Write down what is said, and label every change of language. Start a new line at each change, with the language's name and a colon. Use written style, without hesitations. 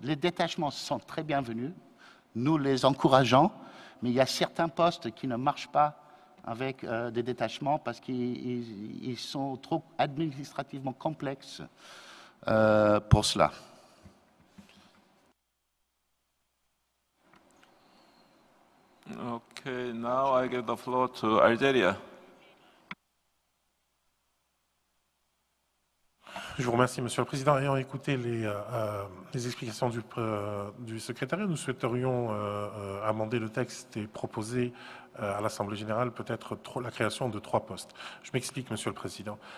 French: Les détachements sont très bienvenus, nous les encourageons, mais il y a certains postes qui ne marchent pas avec des détachements parce qu'ils sont trop administrativement complexes pour cela.
English: Okay, now I give the floor to Algeria.
French: Je vous remercie, Monsieur le Président. Ayant écouté les explications du secrétariat, nous souhaiterions amender le texte et proposer à l'Assemblée générale peut-être la création de 3 postes. Je m'explique, Monsieur le Président.